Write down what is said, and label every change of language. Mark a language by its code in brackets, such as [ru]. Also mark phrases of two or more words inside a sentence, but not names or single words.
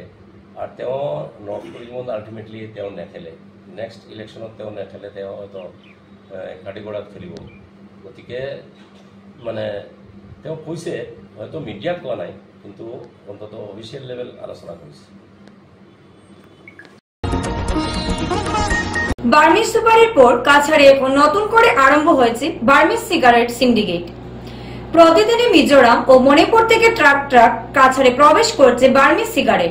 [as] আৰু তেওঁ নৰ্থ কৰিমগঞ্জ আল্টিমেটলি তেওঁ নেখেলে, [en] next electionত [as] তেওঁ নেখেলে, তেওঁ হয়তো কাটিগড়াত খেলিব। গতিকে মানে তেওঁ কৈছে, হয়তো মিডিয়াত কোৱা নাই, কিন্তু অন্ততঃ [en] official level [as] আলোচনা কৰিছে। [bn] বার্মিজ সুপারির পর কাছাড়ে এখন নতুন করে আরম্ভ হয়েছে বার্মিজ সিগারেট সিন্ডিকেট। প্রতিদিনই মিজোরাম ও মণিপুর থেকে ট্রাক কাছাড়ে প্রবেশ করছে বার্মিজ সিগারেট।